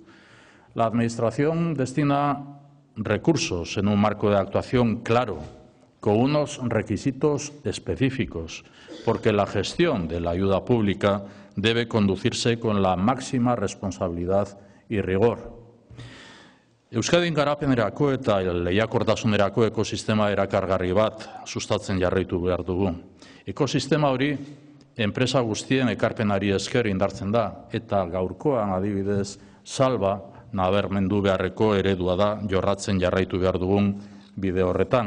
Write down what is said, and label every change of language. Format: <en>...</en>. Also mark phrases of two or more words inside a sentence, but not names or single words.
<es>La Administración destina recursos en un marco de actuación claro, con unos requisitos específicos, porque la gestión de la ayuda pública debe conducirse con la máxima responsabilidad y rigor.</es> <eu>Euskadin garapenerako eta lehiakortasunerako ekosistema erakargarri bat sustatzen jarraitu behar dugu. Ekosistema hori enpresa guztien ekarpenari esker indartzen da eta gaurkoan adibidez Salva nabarmendu beharreko eredua da jorratzen jarraitu behar dugun bide horretan.</eu>